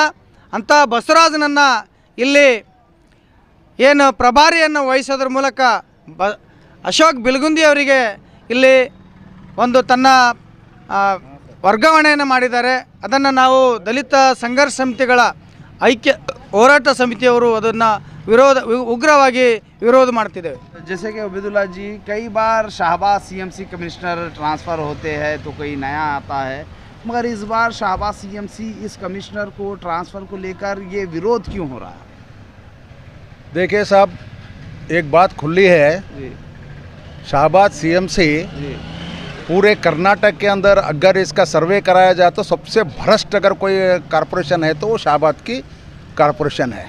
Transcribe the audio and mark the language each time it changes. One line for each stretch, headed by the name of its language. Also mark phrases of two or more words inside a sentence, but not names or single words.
Kannada: ಅಂಥ ಬಸವರಾಜನನ್ನು ಇಲ್ಲಿ ಏನು ಪ್ರಭಾರಿಯನ್ನು ವಹಿಸೋದ್ರ ಮೂಲಕ ಅಶೋಕ್ ಬಿಲ್ಗುಂದಿ ಅವರಿಗೆ ಇಲ್ಲಿ ಒಂದು ತನ್ನ ವರ್ಗಾವಣೆಯನ್ನು ಮಾಡಿದ್ದಾರೆ. ಅದನ್ನು ನಾವು ದಲಿತ ಸಂಘರ್ಷ ಸಮಿತಿಗಳ ಐಕ್ಯ ಹೋರಾಟ ಸಮಿತಿಯವರು ಅದನ್ನು ಉಗ್ರವಾಗಿ ವಿರೋಧ ಮಾಡ್ತಿದ್ದೇವೆ.
Hindi: जैसे कि अब्दुल्ला जी, कई बार शाहबाद
English: CMC commissioner transfer
Hindi: होते हैं तो कोई नया आता है, मगर इस बार शाहबाद सीएमसी इस कमिश्नर को ट्रांसफ़र को लेकर ये विरोध क्यों हो रहा है? देखिए साहब, एक बात खुली है, शाहबाद सीएमसी पूरे कर्नाटक के अंदर अगर इसका सर्वे कराया जाए तो सबसे भ्रष्ट अगर कोई कॉरपोरेशन है तो वो शाहबाद की कॉरपोरेशन है।